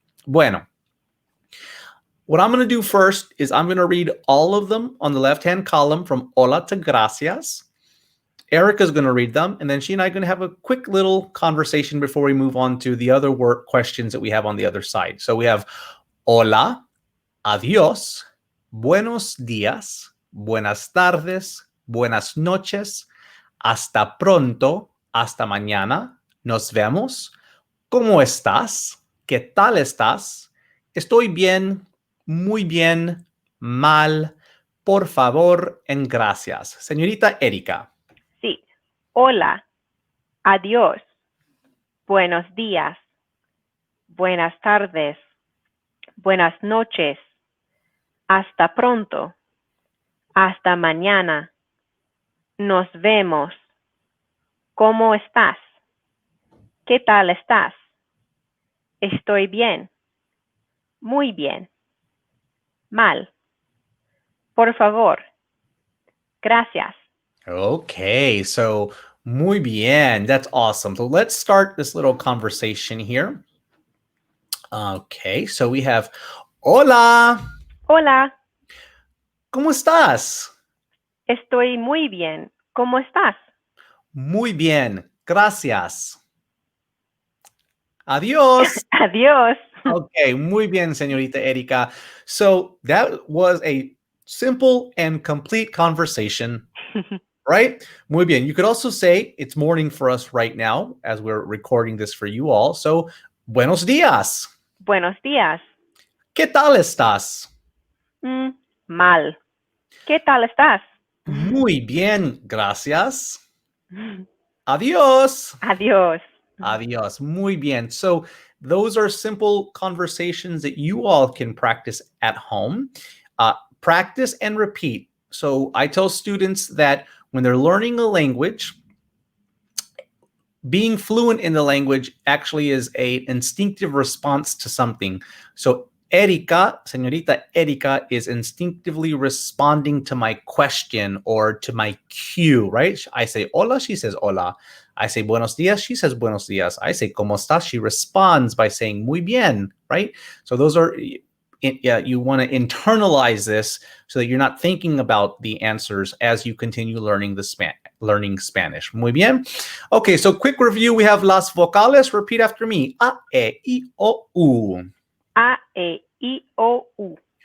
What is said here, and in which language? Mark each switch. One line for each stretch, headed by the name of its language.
English: Bueno, what I'm going to do first is I'm going to read all of them on the left-hand column from hola to gracias. Erica's going to read them, and then she and I are going to have a quick little conversation before we move on to the other work questions that we have on the other side. So we have
Spanish: hola, adiós, buenos días, buenas tardes, buenas noches, hasta pronto, hasta mañana, nos vemos, ¿cómo estás? ¿Qué tal estás? Estoy bien, muy bien, mal, por favor, en gracias. Señorita Erika. Sí. Hola, adiós, buenos días, buenas tardes, buenas noches, hasta pronto, hasta mañana, nos vemos, ¿cómo estás? ¿Qué tal estás? Estoy bien, muy bien, mal, por favor, gracias.
English: Okay, so
Spanish: muy bien.
English: That's awesome. So let's start this little conversation here. Okay, so we have hola.
Spanish: Hola, ¿Cómo estás? estoy muy bien, ¿cómo estás? Muy bien, gracias. Adiós. Adiós. Okay, muy bien, señorita Erika.
English: So that was a simple and complete conversation, right?
Spanish: Muy bien.
English: You could also say it's morning for us right now as we're recording this for you all.
Spanish: So, buenos días. Buenos días. ¿Qué tal estás? Mal. ¿Qué tal estás? Muy bien, gracias. Adiós. Adiós. Adiós. Muy bien.
English: So those are simple conversations that you all can practice at home. Practice and repeat. So I tell students that when they're learning a language, being fluent in the language actually is an instinctive response to something. So Erika, señorita Erika, is instinctively responding to my question or to my cue, right? I say hola, she says hola. I say
Spanish: buenos días,
English: she says buenos días. I say
Spanish: cómo estás,
English: she responds by saying
Spanish: muy bien,
English: right? So those are, you want to internalize this so that you're not thinking about the answers as you continue learning learning Spanish.
Spanish: Muy bien.
English: Okay, so quick review. We have
Spanish: las vocales.
English: Repeat after me.
Spanish: A, E, I, O, U. A, E, I, O, U.